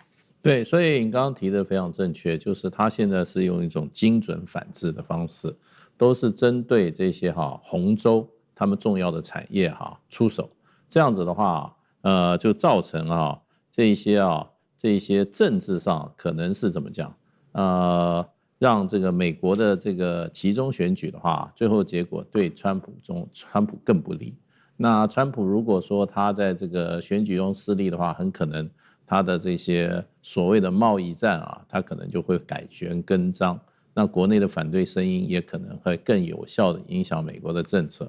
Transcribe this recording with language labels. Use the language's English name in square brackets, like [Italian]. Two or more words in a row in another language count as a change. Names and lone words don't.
[Chinese] 對，所以你剛剛提的非常正確，就是他現在是用一種精準反制的方式，都是針對這些紅州他們重要的產業出手。這樣子的話，就造成這些政治上可能是怎麼講？讓這個美國的這個期中選舉的話，最後結果對川普更不利。那川普如果說他在這個選舉中失利的話，很可能他的這些所謂的貿易戰他可能就會改弦更張。那國內的反對聲音也可能會更有效的影響美國的政策。